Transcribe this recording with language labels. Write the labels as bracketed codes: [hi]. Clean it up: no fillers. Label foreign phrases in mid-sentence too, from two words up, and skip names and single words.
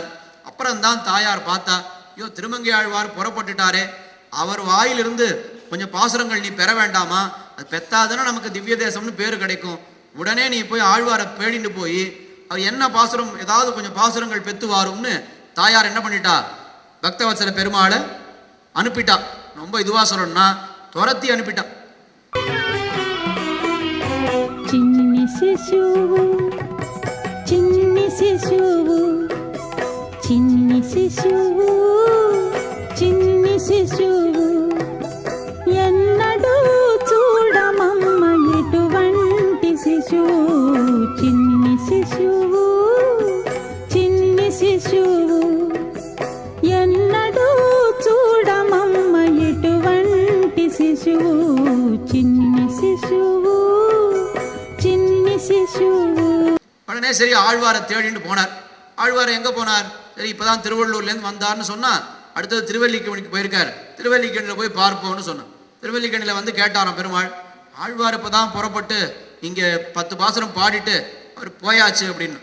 [ta] அப்புறம்தான் தாயார் பார்த்தா, ஐயோ திருமங்கை ஆழ்வார் புறப்பட்டுட்டாரே, அவர் வாயிலிருந்து கொஞ்சம் பாசுரங்கள் நீ பெற வேண்டாமா? அது பெத்தாதானே நமக்கு திவ்ய தேசம்னு பேர் கிடைக்கும். உடனே நீ போய் ஆழ்வாரை பேடிட்டு போய் அவர் என்ன பாசுரம், ஏதாவது கொஞ்சம் பாசுரங்கள் பெத்து வாரும்னு தாயார் என்ன பண்ணிட்டா, பக்தவத்சல பெருமாளை அனுப்பிட்டா. ரொம்ப இதுவா சொல்லணும்னா துரத்தி அனுப்பிட்டா. [te] చిన్ని శిశువు చిన్ని శిశువు చిన్ని శిశువు చిన్ని శిశువు ఎన్నడూ చూడమమ్మ ఎటువంటి శిశువు చిన్ని శిశువు చిన్ని శిశువు ఎన్నడూ చూడమమ్మ ఎటువంటి శిశువు చిన్ని శిశువు చిన్ని శిశువు. [ta] உடனே சரி ஆழ்வாரை தேடிட்டு போனார். ஆழ்வாரை எங்க போனார்? சரி இப்பதான் திருவள்ளூர்லேருந்து வந்தார்னு சொன்னா, அடுத்தது திருவல்லிக்கேணிக்கு போயிருக்கார். திருவல்லிக்கேணியில் போய் பார்ப்போம்னு சொன்னான். திருவல்லிக்கேணியில் வந்து கேட்டாராம் பெருமாள், ஆழ்வார் இப்பதான் புறப்பட்டு இங்க 10 பாசுரம் பாடிட்டு அவர் போயாச்சு அப்படின்னு.